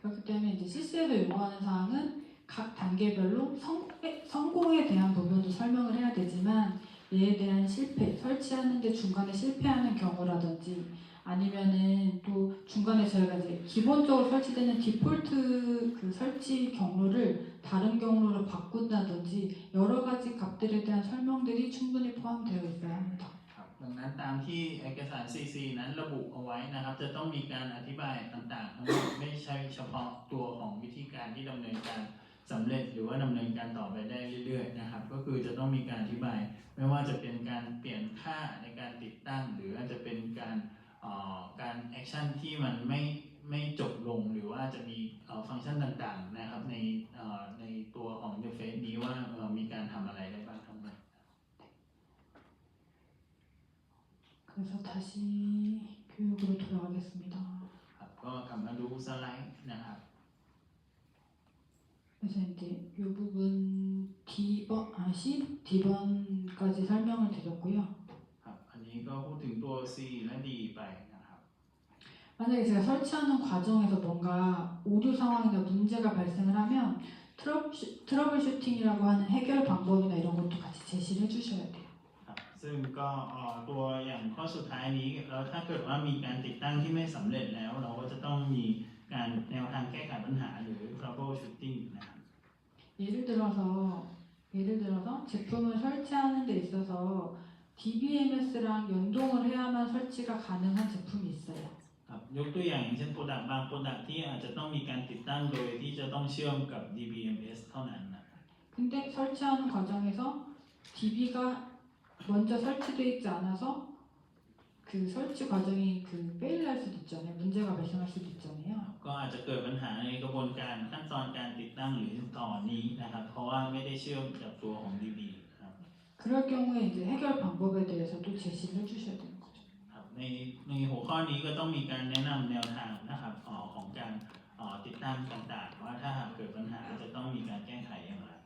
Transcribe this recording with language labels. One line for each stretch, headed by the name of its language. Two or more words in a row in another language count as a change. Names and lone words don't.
Korean: 그렇기 때문에 이제 CC에서 요구하는 사항은 각 단계별로 성공에 대한 부분도 설명을 해야 되지만 얘에 대한 실패, 설치하는데 중간에 실패하는 경우라든지 아니면은 또 중간에 저희가 이제 기본적으로 설치되는 디폴트 그 설치 경로를 다른 경로로 바꾼다든지 여러 가지 값들에 대한 설명들이 충분히 포함되어 있어야 합니다.
Thai: ครับดังนั้นตามที่เอกสาร CC นั้นระบุเอาไว้นะครับจะต้องมีการอธิบายต่างๆทั้งหมดไม่ใช่เฉพาะตัวของวิธีการที่ดำเนินการสำเร็จหรือว่าดำเนินการต่อไปได้เรื่อยๆนะครับก็คือจะต้องมีการอธิบายไม่ว่าจะเป็นการเปลี่ยนค่าในการติดตั้งหรืออาจจะเป็นการแอคชั่นที่มันไม่จบลงหรือว่าจะมีฟังก์ชันต่างๆนะครับในตัวของ interface นี้ว่ามีการทำอะไรได้บ้างทั้งหมด
Korean: 그래서 다시 교육으로 돌아가겠습니다.
Thai: ครับก็กลับมาดูสไลด์นะครับ
Korean: 그래서 이제 이 부분 D번까지 설명을 드렸고요.
Thai: ครับอันนี้ก็พูดถึงตัว C และ D ไปนะครับ
Korean: 만약에 제가 설치하는 과정에서 뭔가 오류 상황이나 문제가 발생을 하면 트러블 슈팅이라고 하는 해결 방법이나 이런 것도 같이 제시를 해주셔야 돼요.
Thai: ครับซึ่งก็ตัวอย่างข้อสุดท้ายนี้แล้วถ้าเกิดว่ามีการติดตั้งที่ไม่สำเร็จแล้วเราก็จะต้องมีการแนวทางแก้ไขปัญหาหรือ
English: trouble shooting
Thai: นะครับ
Korean: 예를 들어서 제품을 설치하는 데 있어서 DBMS랑 연동을 해야만 설치가 가능한 제품이 있어요.
Thai: ครับยกตัวอย่างเช่น product บาง product ที่อาจจะต้องมีการติดตั้งโดยที่จะต้องเชื่อมกับ DBMS เท่านั้นนะ
Korean: 근데 설치하는 과정에서 DB가 먼저 설치되어 있지 않아서 그 설치 과정이 그 페일할 수도 있잖아요. 문제가 발생할 수도 있잖아요.
Thai: ก็อาจจะเกิดปัญหาในกระบวนการขั้นตอนการติดตั้งหรือต่อนี้นะครับเพราะว่าไม่ได้เชื่อมกับตัวของ DB ครับ
Korean: 그럴 경우에 이제 해결 방법에 대해서도 제시를 해주셔야 되는 거죠.
Thai: ครับในหัวข้อนี้ก็ต้องมีการแนะนำแนวทางนะครับของการติดตั้งต่างๆว่าถ้าหากเกิดปัญหาจะต้องมีการแก้ไขอย่างไร